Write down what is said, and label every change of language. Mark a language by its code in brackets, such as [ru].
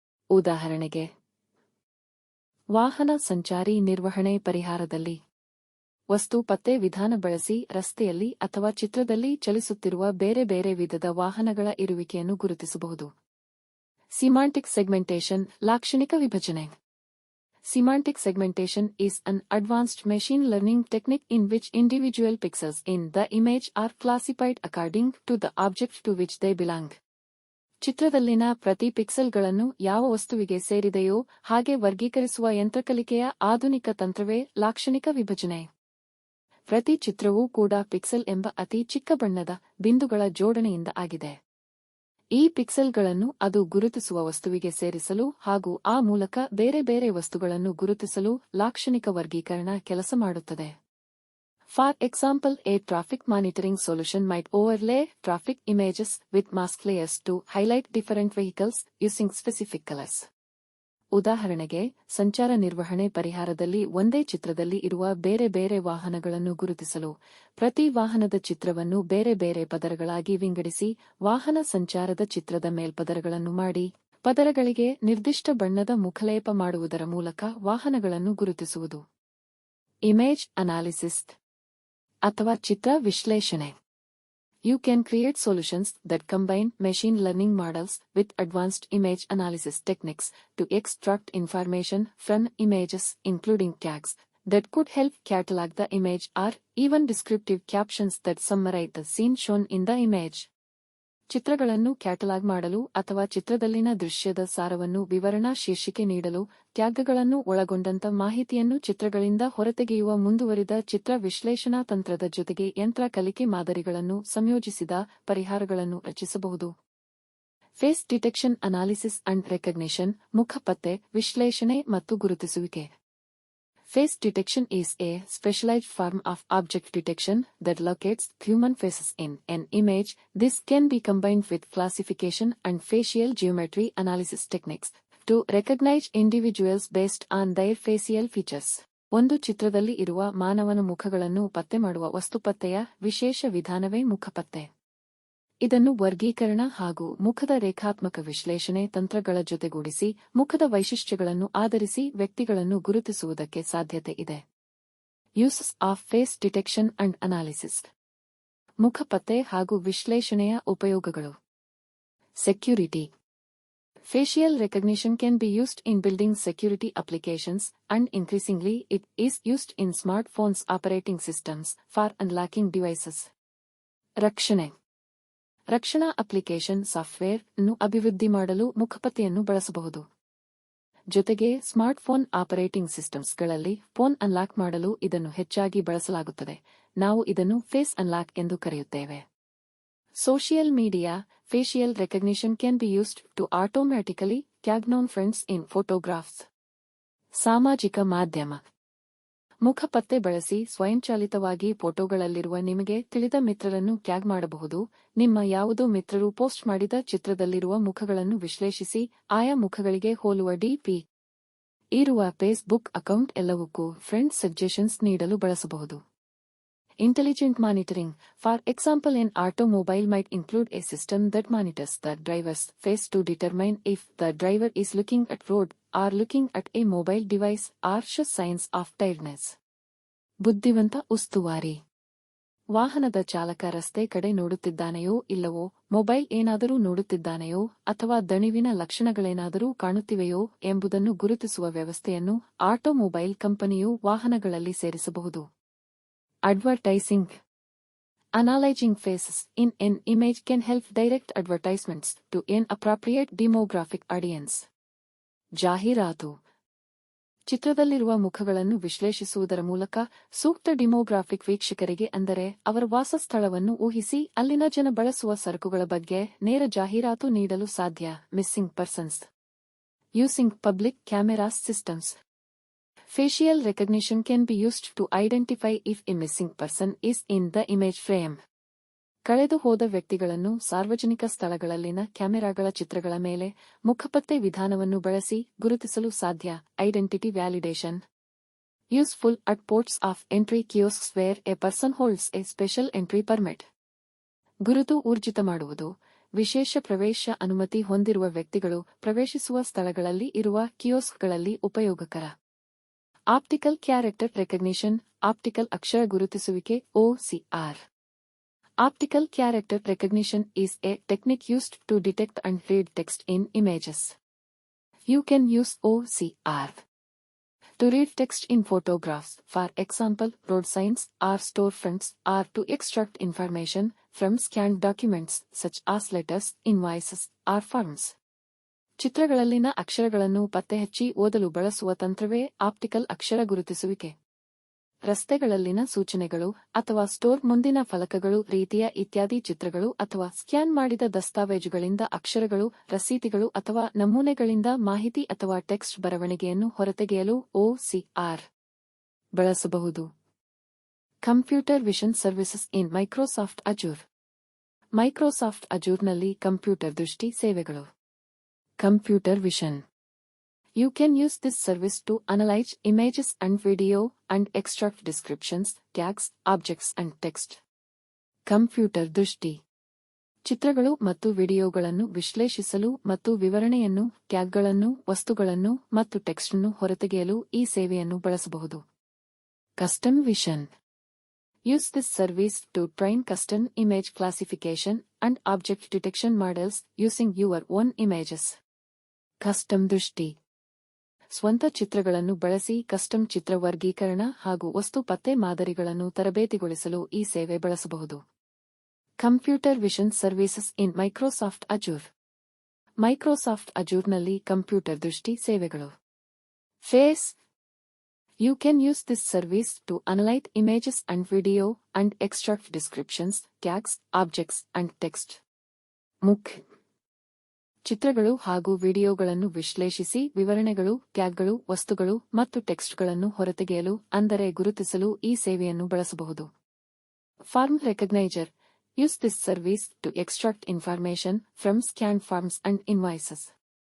[kn] ಉದಾಹರಣೆಗೆ, ವಾಹನ ಸಂಚಾರಿ ನಿರ್ವಹಣೆ ಪರಿಹಾರದಲ್ಲಿ ವಸ್ತು ಪತ್ತೆ ವಿಧಾನ ಬಳಸಿ ರಸ್ತೆಯಲ್ಲಿ ಅಥವಾ ಚಿತ್ರದಲ್ಲಿ ಚಲಿಸುತ್ತಿರುವ ಬೇರೆ ಬೇರೆ ವಿಧದ ವಾಹನಗಳ ಇರುವಿಕೆಯನ್ನು ಗುರುತಿಸಬಹುದು. ಸಿಮಾಂಟಿಕ್ ಸೆಗ್ಮೆಂಟೇಷನ್ ಲಾಕ್ಷಣಿಕ ವಿಭಜನೆ. [en] Semantic segmentation is an advanced machine learning technique in which individual pixels in the image are classified according to the object to which they belong. [kn] ಚಿತ್ರದಲ್ಲಿನ ಪ್ರತಿ ಪಿಕ್ಸೆಲ್ಗಳನ್ನು ಯಾವ ವಸ್ತುವಿಗೆ ಸೇರಿದೆಯೋ ಹಾಗೆ ವರ್ಗೀಕರಿಸುವ ಯಂತ್ರಕಲಿಕೆಯ ಆಧುನಿಕ ತಂತ್ರವೇ ಲಾಕ್ಷಣಿಕ ವಿಭಜನೆ. ಪ್ರತಿ ಚಿತ್ರವೂ ಕೂಡ ಪಿಕ್ಸೆಲ್ ಎಂಬ ಅತಿ ಚಿಕ್ಕ ಬಣ್ಣದ ಬಿಂದುಗಳ ಜೋಡಣೆಯಿಂದ ಆಗಿದೆ. ಈ ಪಿಕ್ಸೆಲ್ಗಳನ್ನು ಅದು ಗುರುತಿಸುವ ವಸ್ತುವಿಗೆ ಸೇರಿಸಲು ಹಾಗೂ ಆ ಮೂಲಕ ಬೇರೆ ಬೇರೆ ವಸ್ತುಗಳನ್ನು ಗುರುತಿಸಲು ಲಾಕ್ಷಣಿಕ ವರ್ಗೀಕರಣ ಕೆಲಸ ಮಾಡುತ್ತದೆ. [en] For example, a traffic monitoring solution might overlay traffic images with mask layers to highlight different vehicles using specific colors. [kn] ಉದಾಹರಣೆಗೆ, ಸಂಚಾರ ನಿರ್ವಹಣೆ ಪರಿಹಾರದಲ್ಲಿ ಒಂದೇ ಚಿತ್ರದಲ್ಲಿ ಇರುವ ಬೇರೆ ಬೇರೆ ವಾಹನಗಳನ್ನು ಗುರುತಿಸಲು ಪ್ರತಿ ವಾಹನದ ಚಿತ್ರವನ್ನು ಬೇರೆ ಬೇರೆ ಪದರಗಳಾಗಿ ವಿಂಗಡಿಸಿ ವಾಹನ ಸಂಚಾರದ ಚಿತ್ರದ ಮೇಲ್ಪದರಗಳನ್ನು ಮಾಡಿ ಪದರಗಳಿಗೆ ನಿರ್ದಿಷ್ಟ ಬಣ್ಣದ ಮುಖಲೇಪ ಮಾಡುವುದರ ಮೂಲಕ ವಾಹನಗಳನ್ನು ಗುರುತಿಸುವುದು. [en] image analysis [kn] ಅಥವಾ ಚಿತ್ರ ವಿಶ್ಲೇಷಣೆ. [en] You can create solutions that combine machine learning models with advanced image analysis techniques to extract information from images, including tags that could help catalog the image or even descriptive captions that summarize the scene shown in the image. [kn] ಚಿತ್ರಗಳನ್ನು catalogue ಮಾಡಲು ಅಥವಾ ಚಿತ್ರದಲ್ಲಿನ ದೃಶ್ಯದ ಸಾರವನ್ನು ವಿವರಣಾ ಶೀರ್ಷಿಕೆ ನೀಡಲು ಟ್ಯಾಗ್ಗಳನ್ನು ಒಳಗೊಂಡಂತ ಮಾಹಿತಿಯನ್ನು ಚಿತ್ರಗಳಿಂದ ಹೊರತೆಗೆಯುವ ಮುಂದುವರಿದ ಚಿತ್ರ ವಿಶ್ಲೇಷಣಾ ತಂತ್ರದ ಜೊತೆಗೆ ಯಂತ್ರ ಕಲಿಕೆ ಮಾದರಿಗಳನ್ನು ಸಂಯೋಜಿಸಿದ ಪರಿಹಾರಗಳನ್ನು ರಚಿಸಬಹುದು. [en] face detection analysis and recognition [kn] ಮುಖ ಪತ್ತೆ, ವಿಶ್ಲೇಷಣೆ ಮತ್ತು ಗುರುತಿಸುವಿಕೆ. [en] Face detection is a specialized form of object detection that locates human faces in an image. This can be combined with classification and facial geometry analysis techniques to recognize individuals based on their facial features. [kn] ಒಂದು ಚಿತ್ರದಲ್ಲಿ ಇರುವ ಮಾನವನ ಮುಖಗಳನ್ನು ಪತ್ತೆ ಮಾಡುವ ವಸ್ತುಪತ್ತೆಯ ವಿಶೇಷ ವಿಧಾನವೇ ಮುಖಪತ್ತೆ. ಇದನ್ನು ವರ್ಗೀಕರಣ ಹಾಗೂ ಮುಖದ ರೇಖಾತ್ಮಕ ವಿಶ್ಲೇಷಣೆ ತಂತ್ರಗಳ ಜೊತೆಗೂಡಿಸಿ ಮುಖದ ವೈಶಿಷ್ಟ್ಯಗಳನ್ನು ಆಧರಿಸಿ ವ್ಯಕ್ತಿಗಳನ್ನು ಗುರುತಿಸುವುದಕ್ಕೆ ಸಾಧ್ಯತೆ ಇದೆ. [en] Uses of face detection and analysis. [kn] ಮುಖಪತ್ತೆ ಹಾಗೂ ವಿಶ್ಲೇಷಣೆಯ ಉಪಯೋಗಗಳು. [en] Security. Facial recognition can be used in building security applications, and increasingly it is used in smartphones operating systems for unlocking devices. [kn] ರಕ್ಷಣೆ ರಕ್ಷಣಾ ಅಪ್ಲಿಕೇಶನ್ ಸಾಫ್ಟ್ವೇರ್ ಅನ್ನು ಅಭಿವೃದ್ಧಿ ಮಾಡಲು ಮುಖಪತ್ತೆಯನ್ನು ಬಳಸಬಹುದು. ಜೊತೆಗೆ ಸ್ಮಾರ್ಟ್ಫೋನ್ ಆಪರೇಟಿಂಗ್ ಸಿಸ್ಟಮ್ಸ್ಗಳಲ್ಲಿ ಫೋನ್ ಅನ್ಲಾಕ್ ಮಾಡಲು ಇದನ್ನು ಹೆಚ್ಚಾಗಿ ಬಳಸಲಾಗುತ್ತದೆ. ನಾವು ಇದನ್ನು ಫೇಸ್ ಅನ್ಲಾಕ್ ಎಂದು ಕರೆಯುತ್ತೇವೆ. [en] Social media, facial recognition can be used to automatically tag known friends in photographs. [kn] ಸಾಮಾಜಿಕ ಮಾಧ್ಯಮ ಮುಖಪತ್ತೆ ಬಳಸಿ ಸ್ವಯಂಚಾಲಿತವಾಗಿ ಫೋಟೋಗಳಲ್ಲಿರುವ ನಿಮಗೆ ತಿಳಿದ ಮಿತ್ರರನ್ನು ಟ್ಯಾಗ್ ಮಾಡಬಹುದು. ನಿಮ್ಮ ಯಾವುದೋ ಮಿತ್ರರು ಪೋಸ್ಟ್ ಮಾಡಿದ ಚಿತ್ರದಲ್ಲಿರುವ ಮುಖಗಳನ್ನು ವಿಶ್ಲೇಷಿಸಿ ಆಯಾ ಮುಖಗಳಿಗೆ ಹೋಲುವ ಡಿಪಿ ಇರುವ ಫೇಸ್ಬುಕ್ ಅಕೌಂಟ್ ಎಲ್ಲವಕ್ಕೂ ಫ್ರೆಂಡ್ ಸಜೆಷನ್ಸ್ ನೀಡಲು ಬಳಸಬಹುದು. [en] Intelligent monitoring. For example, an automobile might include a system that monitors the driver's face to determine if the driver is looking at road or looking at a mobile device or shows signs of tiredness. [kn] ಬುದ್ಧಿವಂತ ಉಸ್ತುವಾರಿ. ವಾಹನದ ಚಾಲಕ ರಸ್ತೆ ಕಡೆ ನೋಡುತ್ತಿದ್ದಾನೆಯೋ ಇಲ್ಲವೋ, mobile ಏನಾದರೂ ನೋಡುತ್ತಿದ್ದಾನೆಯೋ ಅಥವಾ ದಣಿವಿನ ಲಕ್ಷಣಗಳೇನಾದರೂ ಕಾಣುತ್ತಿವೆಯೋ ಎಂಬುದನ್ನು ಗುರುತಿಸುವ ವ್ಯವಸ್ಥೆಯನ್ನು ಆಟೋಮೊಬೈಲ್ ಕಂಪನಿಯು ವಾಹನಗಳಲ್ಲಿ ಸೇರಿಸಬಹುದು. [en] Advertising. Analyzing faces in an image can help direct advertisements to an appropriate demographic audience. [kn] ಜಾಹೀರಾತು ಚಿತ್ರದಲ್ಲಿರುವ ಮುಖಗಳನ್ನು ವಿಶ್ಲೇಷಿಸುವುದರ ಮೂಲಕ ಸೂಕ್ತ ಡಿಮೋಗ್ರಾಫಿಕ್ ವೀಕ್ಷಕರಿಗೆ, ಅಂದರೆ ಅವರ ವಾಸಸ್ಥಳವನ್ನು ಊಹಿಸಿ ಅಲ್ಲಿನ ಜನ ಬಳಸುವ ಸರಕುಗಳ ಬಗ್ಗೆ ನೇರ ಜಾಹೀರಾತು ನೀಡಲು ಸಾಧ್ಯ. [en] Missing persons. Using public cameras systems. Facial recognition can be used to identify if a missing person is in the image frame. [kn] ಕಳೆದು ಹೋದ ವ್ಯಕ್ತಿಗಳನ್ನು ಸಾರ್ವಜನಿಕ ಸ್ಥಳಗಳಲ್ಲಿನ ಕ್ಯಾಮೆರಾಗಳ ಚಿತ್ರಗಳ ಮೇಲೆ ಮುಖಪತ್ತೆ ವಿಧಾನವನ್ನು ಬಳಸಿ ಗುರುತಿಸಲು ಸಾಧ್ಯ. [en] Identity validation. Useful at ports of entry kiosks where a person holds a special entry permit. [kn] ಗುರುತು ಊರ್ಜಿತ ಮಾಡುವುದು. ವಿಶೇಷ ಪ್ರವೇಶ ಅನುಮತಿ ಹೊಂದಿರುವ ವ್ಯಕ್ತಿಗಳು ಪ್ರವೇಶಿಸುವ ಸ್ಥಳಗಳಲ್ಲಿ ಇರುವ ಕಿಯೋಸ್ಕ್ಗಳಲ್ಲಿ ಉಪಯೋಗಕರ. [en] Optical character recognition. [kn] ಆಪ್ಟಿಕಲ್ ಅಕ್ಷರ ಗುರುತಿಸುವಿಕೆ OCR. [en] Optical character recognition is a technique used to detect and read text in images. You can use OCR to read text in photographs, for example, road signs or storefronts, or to extract information from scanned documents such as letters, invoices, or forms. [kn] ಚಿತ್ರಗಳಲ್ಲಿನ ಅಕ್ಷರಗಳನ್ನು ಪತ್ತೆಹಚ್ಚಿ ಓದಲು ಬಳಸುವ ತಂತ್ರವೇ optical ಅಕ್ಷರ ಗುರುತಿಸುವಿಕೆ. ರಸ್ತೆಗಳಲ್ಲಿನ ಸೂಚನೆಗಳು ಅಥವಾ store ಮುಂದಿನ ಫಲಕಗಳು ರೀತಿಯ ಇತ್ಯಾದಿ ಚಿತ್ರಗಳು ಅಥವಾ ಸ್ಕ್ಯಾನ್ ಮಾಡಿದ ದಸ್ತಾವೇಜುಗಳಿಂದ ಅಕ್ಷರಗಳು, ರಸೀತಿಗಳು ಅಥವಾ ನಮೂನೆಗಳಿಂದ ಮಾಹಿತಿ ಅಥವಾ ಟೆಕ್ಸ್ಟ್ ಬರವಣಿಗೆಯನ್ನು ಹೊರತೆಗೆಯಲು OCR ಬಳಸಬಹುದು. [en] Computer vision services in Microsoft Azure. [kn] ಮೈಕ್ರೋಸಾಫ್ಟ್ ಅಜೂರ್ನಲ್ಲಿ ಕಂಪ್ಯೂಟರ್ ದೃಷ್ಟಿ ಸೇವೆಗಳು. [en] Computer vision. You can use this service to analyze images and video and extract descriptions, tags, objects and text. [kn] Computer ದೃಷ್ಟಿ. ಚಿತ್ರಗಳು ಮತ್ತು ವಿಡಿಯೋಗಳನ್ನು ವಿಶ್ಲೇಷಿಸಲು ಮತ್ತು ವಿವರಣೆಯನ್ನು, ಟ್ಯಾಗ್ಗಳನ್ನು, ವಸ್ತುಗಳನ್ನು ಮತ್ತು ಟೆಕ್ಸ್ಟ್ ಅನ್ನು ಹೊರತೆಗೆಯಲು ಈ ಸೇವೆಯನ್ನು ಬಳಸಬಹುದು. [en] Custom vision. Use this service to train custom image classification and object detection models using your own images. [kn] Custom ದೃಷ್ಟಿ. ಸ್ವಂತ ಚಿತ್ರಗಳನ್ನು ಬಳಸಿ ಕಸ್ಟಮ್ ಚಿತ್ರ ವರ್ಗೀಕರಣ ಹಾಗೂ ವಸ್ತು ಪತ್ತೆ ಮಾದರಿಗಳನ್ನು ತರಬೇತಿಗೊಳಿಸಲು ಈ ಸೇವೆ ಬಳಸಬಹುದು. [en] Computer vision services in Microsoft Azure. [kn] ಮೈಕ್ರೋಸಾಫ್ಟ್ ಅಜೂರ್ನಲ್ಲಿ ಕಂಪ್ಯೂಟರ್ ದೃಷ್ಟಿ ಸೇವೆಗಳು. [en] Face. You can use this service to analyze images and video and extract descriptions, tags, objects and text. ಮುಖ್. [kn] ಚಿತ್ರಗಳು ಹಾಗೂ ವಿಡಿಯೋಗಳನ್ನು ವಿಶ್ಲೇಷಿಸಿ ವಿವರಣೆಗಳು, ಟ್ಯಾಗ್ಗಳು, ವಸ್ತುಗಳು ಮತ್ತು ಟೆಕ್ಸ್ಟ್ಗಳನ್ನು ಹೊರತೆಗೆಯಲು, ಅಂದರೆ ಗುರುತಿಸಲು ಈ ಸೇವೆಯನ್ನು ಬಳಸಬಹುದು. [en] Form recognizer. Use this service to extract information from scanned forms and invoices.